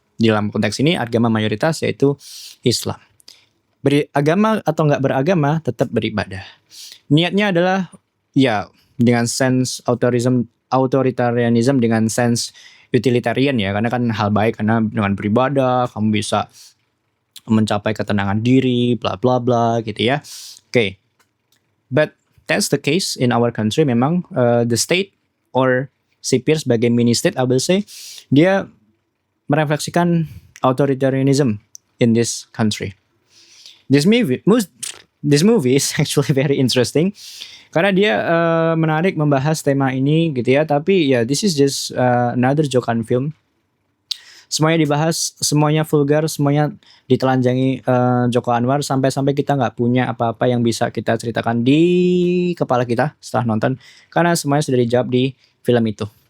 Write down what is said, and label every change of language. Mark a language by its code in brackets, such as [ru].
[id] Di dalam konteks ini agama mayoritas yaitu Islam. Beragama atau nggak beragama tetap beribadah. Niatnya adalah ya dengan sense authoritarianism dengan sense utilitarian ya, karena kan hal baik karena dengan beribadah kamu bisa mencapai ketenangan diri, bla bla bla gitu ya. [en] Okay. But that's the case in our country. [id] Memang [en] the state or [id] sipir sebagai mini state, [en] I will say, [id] dia merefleksikan [en] authoritarianism in this country. This movie is actually very interesting [id] karena dia menarik membahas tema ini gitu ya. Tapi ya [en] this is just another Jokan film. [id] Semuanya dibahas, semuanya vulgar, semuanya ditelanjangi Joko Anwar sampai-sampai kita nggak punya apa-apa yang bisa kita ceritakan di kepala kita setelah nonton karena semuanya sudah dijawab di film itu.